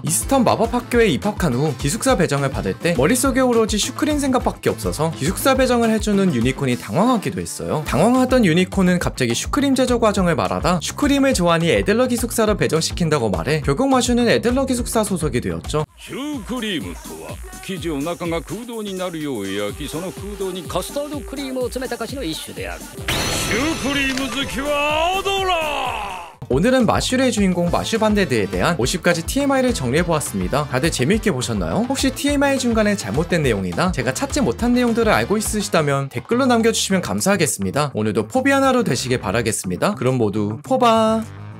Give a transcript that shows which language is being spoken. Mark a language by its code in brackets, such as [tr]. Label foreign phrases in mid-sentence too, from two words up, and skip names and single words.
[ko] 이스턴 마법학교에 입학한 후 기숙사 배정을 받을 때 머릿속에 오로지 슈크림 생각밖에 없어서 기숙사 배정을 해주는 유니콘이 당황하기도 했어요. 당황하던 유니콘은 갑자기 슈크림 제조 과정을 말하다 슈크림을 좋아하니 애들러 기숙사로 배정시킨다고 말해 결국 마슈는 애들러 기숙사 소속이 되었죠. [ja] シュークリームとは生地を中が空洞になるよう焼きその空洞にカスタードクリームを詰めた菓子の一種である。シュークリーム好きは踊ら [ko] 오늘은 마슈의 주인공 마슈반데드에 대한 50가지 TMI를 정리해보았습니다. 다들 재밌게 보셨나요? 혹시 TMI 중간에 잘못된 내용이나 제가 찾지 못한 내용들을 알고 있으시다면 댓글로 남겨주시면 감사하겠습니다. 오늘도 포비 하나로 되시길 바라겠습니다. 그럼 모두 포바!